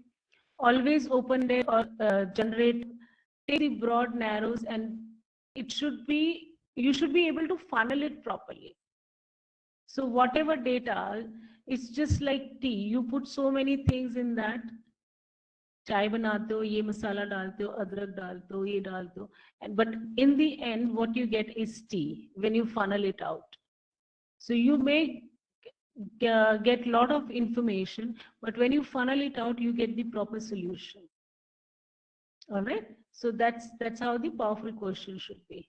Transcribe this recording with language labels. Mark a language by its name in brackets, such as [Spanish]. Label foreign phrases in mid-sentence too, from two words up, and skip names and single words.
[English] Always open it or generate, take the broad narrows, and it should be, you should be able to funnel it properly. So whatever data, it's just like tea. You put so many things in that. [Hindi] चाय बनाते हो, ये मसाला डालते हो, अदरक डालते हो, ये डालते हो. [English] But in the end, what you get is tea when you funnel it out. So you may get a lot of information, but when you funnel it out, you get the proper solution. All right. So that's how the powerful question should be.